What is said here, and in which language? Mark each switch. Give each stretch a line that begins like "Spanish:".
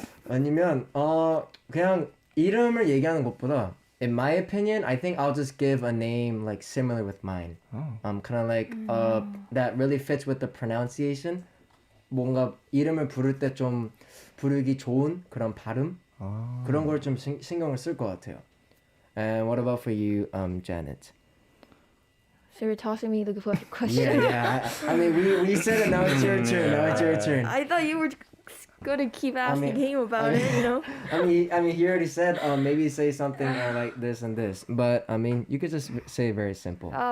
Korean: 아니면 그냥 이름을 얘기하는 것보다,
English: in my opinion, I think I'll just give a name like similar with mine. Kind of like that really fits with the pronunciation.
Korean: 뭔가 이름을 부를 때 좀 부르기 좋은 그런 발음, 그런 걸 좀 신경을 쓸 것 같아요.
English: And what about for you, Janet? So you're tossing me the question. Yeah. I mean, we said it. Now it's your turn. Now it's your turn. I thought you were gonna keep asking him about it, you know. I mean, he already said maybe say something like this and this, but I mean, you could just say very simple.